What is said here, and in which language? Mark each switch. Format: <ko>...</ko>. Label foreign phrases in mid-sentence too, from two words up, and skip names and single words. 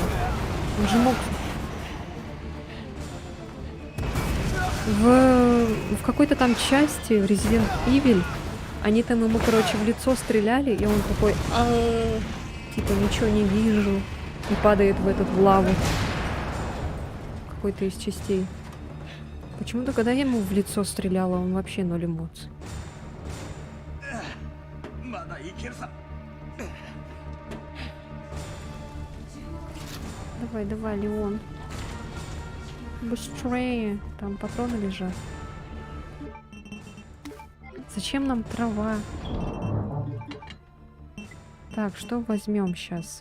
<ru>Он же мог в какой-то там части в Resident Evil они там ему, короче, в лицо стреляли, и он такой, типа ничего не вижу, и падает в лаву. Какой-то из частей. Почему-то, когда я ему в лицо стреляла, он вообще ноль эмоций.</ru> <ja>まだいけるさ。</ja> <ru>Давай, давай, Леон. Быстрее. Там патроны лежат. Зачем нам трава? Так, что возьмем сейчас?</ru>